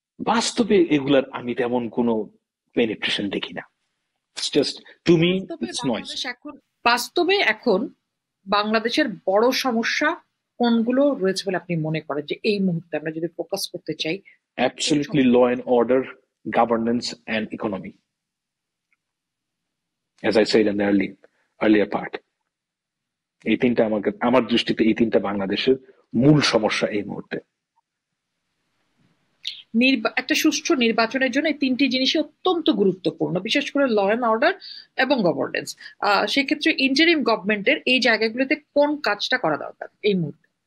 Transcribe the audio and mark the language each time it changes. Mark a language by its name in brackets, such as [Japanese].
[Bangla] বাস্তবে এগুলার আমি তেমন কোনো পেনিট্রেশন দেখি না। [English] It's just, to me it's noise. [Bangla] বাস্তবে এখন বাংলাদেশের বড় সমস্যা কোনগুলো রয়েছে বলে আপনি মনে করেন, যে এই মুহূর্তে আমরা যদি ফোকাস করতে চাই? [English] Absolutely, law and order, governance and economy, as I said in the earlier part. [Bangla] এই তিনটা আমার দৃষ্টিতে এই তিনটা বাংলাদেশের মূল সমস্যা এই মুহূর্তে। একটা সুষ্ঠু নির্বাচনের জন্য এই তিনটি জিনিসই অত্যন্ত গুরুত্বপূর্ণ, বিশেষ করে ল অ্যান্ড অর্ডার এবং গভর্নেন্স। সেক্ষেত্রে ইন্টারিম গভর্নমেন্টের এই জায়গাগুলোতে কোন কাজটা করা দরকার এই মুহূর্তে?